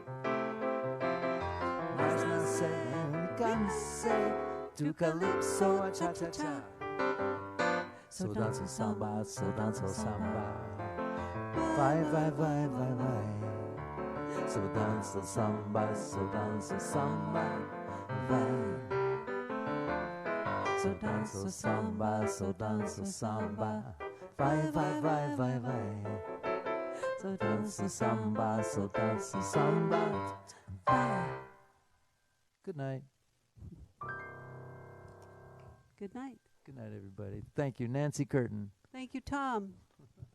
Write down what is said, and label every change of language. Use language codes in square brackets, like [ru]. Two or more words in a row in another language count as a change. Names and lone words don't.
[pt] Mas não sei, me cansei do calypso a cha-cha-cha. So danço samba, so danço samba. Vai, vai, vai, vai, vai. So danço samba, so danço samba. Vai. So danço samba, so danço samba. Vai, vai, vai, vai, vai. So danço samba, so danço samba. Vai. [en] Good night. Good night. Good night, everybody. Thank you, Nancy Curtin. Thank you, Tom.